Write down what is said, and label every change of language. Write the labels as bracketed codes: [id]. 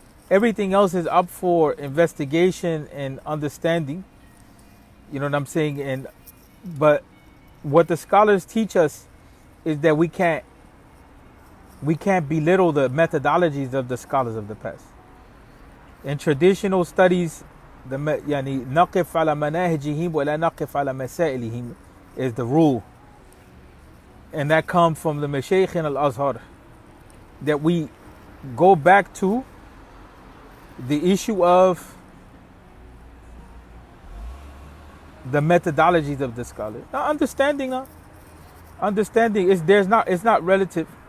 [en] Everything else is up for investigation and understanding. You know what I'm saying? But what the scholars teach us is that we can't belittle the methodologies of the scholars of the past. In traditional studies, [ar] نقف على مناهجهم ولا نقف على مسائلهم [en] is the rule. And that comes from the Mashaykh in Al-Azhar, that we go back to the issue of the methodologies of the scholars. Now, understanding is it's not relative.